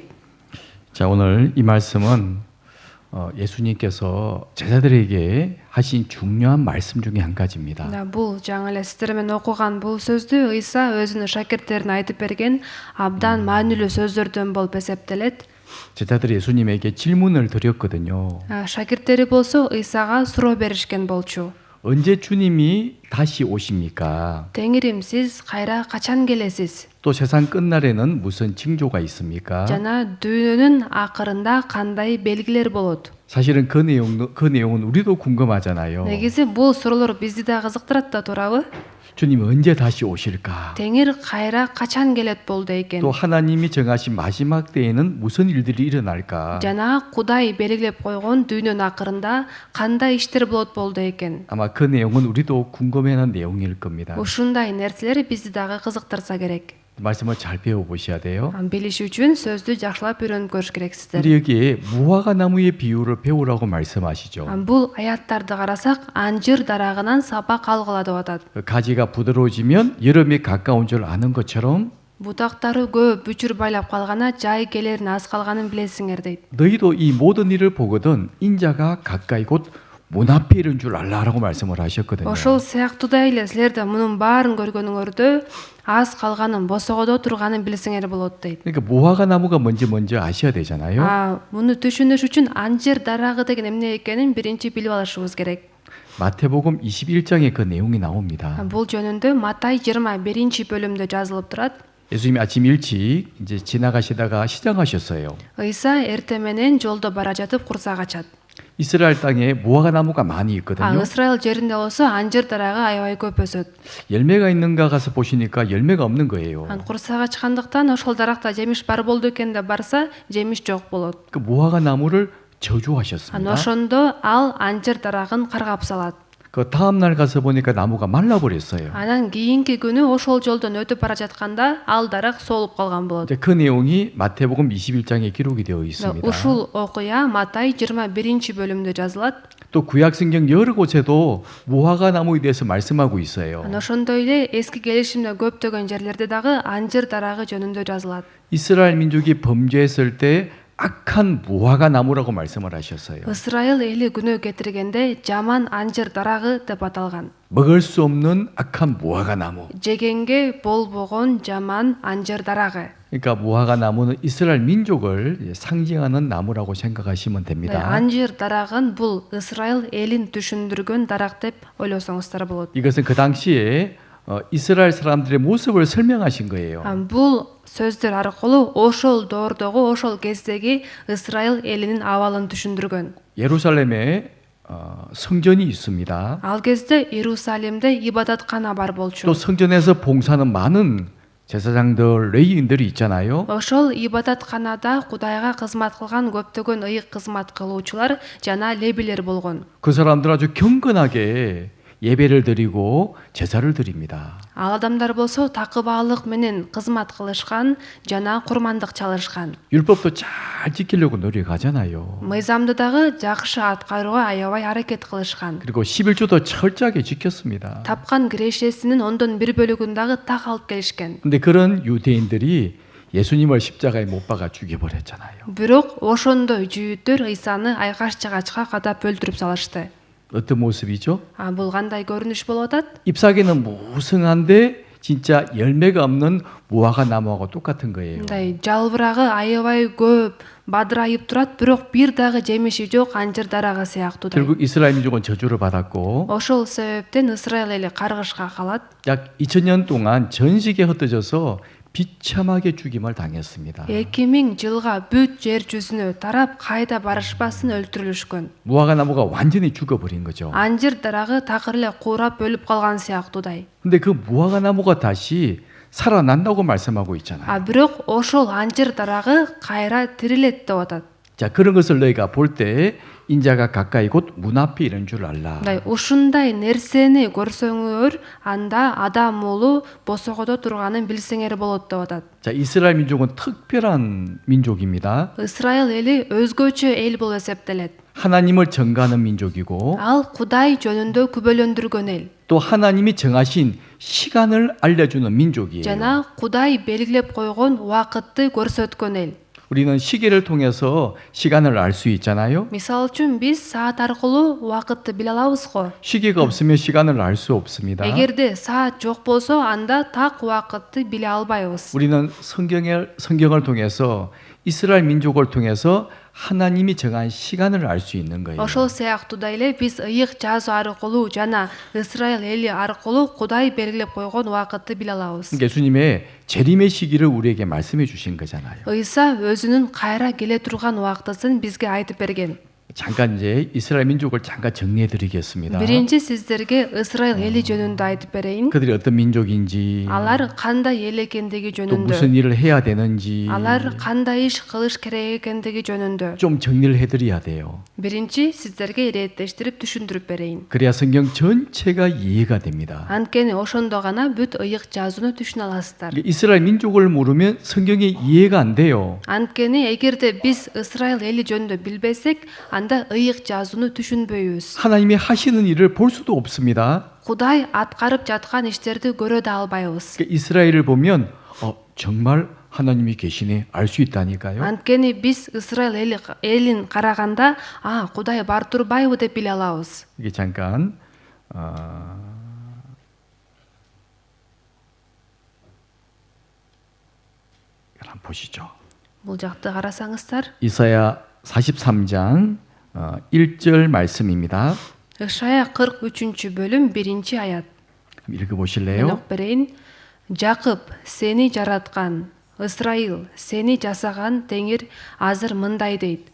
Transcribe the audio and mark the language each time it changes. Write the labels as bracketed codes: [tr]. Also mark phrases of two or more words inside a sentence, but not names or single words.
[ko] 자, 오늘 이 말씀은 예수님께서 제자들에게 하신 중요한 말씀 중에 한 가지입니다. [ky] Бул жаңы эле сиздер менен окуган бул сөздү Ыйса өзүнүн шакирттерине айтып берген абдан маанилүү сөздөрдөн болуп эсептелет. [ko] 제자들이 예수님에게 질문을 드렸거든요. [ky] Шакирттери болсо Ыйсага суроо беришкен болчу. [ko] 언제 주님이 다시 오십니까? [ky] Теңирим, сиз кайра качан келесиз? [ko] 또 세상 끝날에는 무슨 징조가 있습니까? [ky] Жана дүйнөнүн акырында кандай белгилер болот? [ko] 사실은 그 내용은 우리도 궁금하잖아요. [ky] Негизи бул суроолор бизди да кызыктырат да турабы? [ko] 주님 언제 다시 오실까? [ky] Теңир кайра качан келет болду экен? [ko] 또 하나님이 정하신 마지막 때에는 무슨 일들이 일어날까? [ky] Жана Кудай белгилеп койгон дүйнөнүн акырында кандай иштер болот экен? [ko] 아마 그 내용은 우리도 궁금해하는 내용일 겁니다. [ky] Ушундай нерселер бизди дагы кызыктырса керек. [ko] 말씀을 잘 배워보셔야 돼요. [ky] Билиш үчүн сөздү жакшылап үйрөнүп көрүш керексиздер. [ko] 우리 여기에 무화과 나무의 비유를 배우라고 말씀하시죠. [ky] Бул аяттарды карасак, анжыр дарагынан сабак алгыла деп атат. [ko] 그 가지가 부드러워지면 여름이 가까운 줄 아는 것처럼 [ky] Бутактары көп, бүчүр байлап калгана жай келерин аз калганын билесиңер дейт. [ko] 너희도 이 모든 일을 보거든 인자가 가까이 곧 문 앞에 이른 줄 알라라고 말씀을 하셨거든요. [ky] Ошол сыяктуудай эле силер да мунун баарын көргөнүңөрдө аз калганын, босогодо турганын билсеңер болот дейт. [ko] 그러니까 무화과 나무가 뭔지 먼저 아셔야 되잖아요. [ky] Муну түшүнүш үчүн анжыр дарагы деген эмне экенин биринчи билип алышыбыз керек. [ko] 마태복음 21장에 그 내용이 나옵니다. [ky] Бул жөнүндө Матай 21 бөлүмдө жазылып турат. [ko] 예수님이 아침 일찍 이제 지나가시다가 시장하셨어요. [ky] Ыйса эртең менен жолдо бара жатып курсак ачат. [ko] 이스라엘 땅에 무화과 나무가 많이 있거든요. [ky] Ысрайыл жеринде болсо анжыр дарагы аябай көп өсөт. [ko] 열매가 있는가 가서 보시니까 열매가 없는 거예요. [ky] Курсак ачкандыктан ошол даракта жемиш бар болду экен деп барса, жемиш жок болот. [ko] 그 무화과 나무를 저주하셨습니다. [ky] Ошондо ал анжыр дарагын каргап салат. [ko] 그 다음 날 가서 보니까 나무가 말라버렸어요. [ky] Анан кийинки күнү ошол жолдон өтүп бара жатканда ал дарак солуп калган болот. [ko] 이제 그 내용이 마태복음 21장에 기록이 되어 있습니다. [ky] Ушул окуя Матай 21 бөлүмдө жазылат. [ko] 또 구약 성경 여러 곳에도 무화과 나무에 대해서 말씀하고 있어요. [ky] Ошондой эле эски келишимде көптөгөн жерлерде дагы анжыр дарагы жөнүндө жазылат. [ko] 이스라엘 민족이 범죄했을 때 악한 무화과 나무라고 말씀을 하셨어요. [ky] ысрайыл эли күнөө кетиргенде жаман анжыр дарагы деп аталган. [ko] 먹을 수 없는 악한 무화과 나무. [ky] жегенге болбогон жаман анжыр дарагы. [ko] 그러니까 무화과 나무는 이스라엘 민족을 상징하는 나무라고 생각하시면 네, 됩니다. [ky] 안жыр дарагын бул ысрайыл элин түшүндүргөн дарак деп ойлосоңуздар болот. [ko] 이것은 그 당시에 이스라엘 사람들의 모습을 설명하신 거예요. [ky] Бул сөздөр аркылуу ошол доордогу ошол кездеги ысрайыл элинин абалын түшүндүргөн. [ko] 예루살렘에 성전이 있습니다. [ky] Ал кезде Иерусалимде ибадаткана бар болчу. [ko] 또 성전에서 봉사하는 많은 제사장들, 레위인들이 있잖아요. [ky] Ошол ибадатканада Кудайга кызмат кылган көптөгөн ыйык кызмат кылуучулар жана лебилер болгон. [ko] 그 사람들 아주 경건하게 예배를 드리고 제사를 드립니다. [ky] Ал адамдар болсо такыбаалык менен кызмат кылышкан жана курмандык чалышкан. [ko] 율법도 잘 지키려고 노력하잖아요. [ky] Мыйзамды дагы жакшы аткарууга аябай аракет кылышкан. [ko] 그리고 11조도 철저하게 지켰습니다. [ky] Тапкан кирешесинин 1/1 бөлүгүн дагы так алып келишкен. [ko] 근데 그런 유대인들이 예수님을 십자가에 못 박아 죽여버렸잖아요. [ky] Бирок ошондой жүйүттөр ыйсаны айкаш жагачка кадап өлтүрүп салышты. [ko] 어떤 모습이죠? [ky] Бул кандай көрүнүш болуп атат? [ko] 잎사귀는 무성한데 진짜 열매가 없는 무화과 나무하고 똑같은 거예요. [ky] Мындай жалбырагы аябай көп, бадырайып турат, бирок бир дагы жемиши жок анжыр дарагы сыяктуу. [ko] 결국 이스라엘 민족은 저주를 받았고 [ky] Ошол себептен Исраил эли каргышка калат. [ko] 약 2000년 동안 전식에 흩어져서 비참하게 죽임을 당했습니다. [ky] 2000 жылга бүт жер жүзүнө тарап кайда барышпасын өлтүрүлүшкөн. [ko] 무화과 나무가 완전히 죽어버린 거죠. [ky] Анжыр дарагы такыр эле курап өлүп калган сыяктуудай. [ko] 근데 그 무화과 나무가 다시 살아난다고 말씀하고 있잖아요. [ky] Бирок ошол анжыр дарагы кайра тирилет деп атат. [ko] 자, 그런 것을 너희가 볼 때 인자가 가까이 곧 문 앞에 이런 줄 알라. [ky] Ушундай нерсени көрсөңөр, анда адам уулу босогодо турганын билсеңер болот деп атат. [ko] 자, 이스라엘 민족은 특별한 민족입니다. [ky] Исраил эли өзгөчө эл болуп эсептелет. [ko] 하나님을 증거하는 민족이고 [ky] Ал Кудай жөнүндө күбөлөндүргөн эл. [ko] 또 하나님이 정하신 시간을 알려주는 민족이에요. [ky] Жана Кудай белгилеп койгон убакытты көрсөткөн эл. [ko] 우리는 시계를 통해서 시간을 알 수 있잖아요. [ky] Мисал үчүн биз саат аркылуу убакытты биле алабыз го. [ko] 시계가 없으면 시간을 알 수 없습니다. [ky] Эгерде саат жок болсо, анда так убакытты биле албайбыз. [ko] 우리는 성경을 통해서 이스라엘 민족을 통해서 하나님이 정한 시간을 알 수 있는 거예요. [ky] Ошол сыяктуудай эле биз ыйык жазуу аркылуу жана Исраил эли аркылуу Кудай белгилеп койгон убакытты биле алабыз. [ko] 예수님의 재림의 시기를 우리에게 말씀해 주신 거잖아요. [ky] Ыйса өзүнүн кайра келе турган убактысын бизге айтып берген. [ko] 잠깐 이제 이스라엘 민족을 잠깐 정리해 드리겠습니다. [ky] Биринчи сиздерге Исраил эли жөнүндө айтып берейин. [ko] 그들이 어떤 민족인지, [ky] Алар кандай эл экендиги [ko] 또 [ky] жөнүндө. [ko] 무슨 일을 해야 되는지 [ky] Алар кандай иш кылыш керек экендиги жөнүндө. [ko] 좀 정리를 해 드려야 돼요. [ky] Биринчи сиздерге иреттештирип түшүндүрүп берейин. [ko] 그래야 성경 전체가 이해가 됩니다. [ky] Анткени ошондо гана бүт ыйык жазууну түшүнө аласыздар. [ko] 이스라엘 민족을 모르면 성경이 이해가 안 돼요. [ky] Анткени эгерде биз Исраил эли жөнүндө билбесек, анда ыйык жазууну түшүнбөйбүз. [ko] 하나님이 하시는 일을 볼 수도 없습니다. [ky] Кудай аткарып жаткан иштерди көрө да албайбыз. [ko] 그러니까 이스라엘을 보면 정말 하나님이 계시네 알 수 있다니까요. [ky] Анткени биз Исраил элин караганда, Кудай бар турбайбы деп биле алабыз. [ko] 이게 잠깐 한번 보시죠. [ky] Бул жакты карасаңыздар, [ko] 이사야 43장 1절 말씀입니다. [ky] Ишая 43 бөлүм 1 аят. [ko] 읽어 [ky] Мен [ko] 보실래요? [ky] окуп берейин. Жакып, сени жараткан, Исраил, сени жасаган Теңир азыр мындай дейт.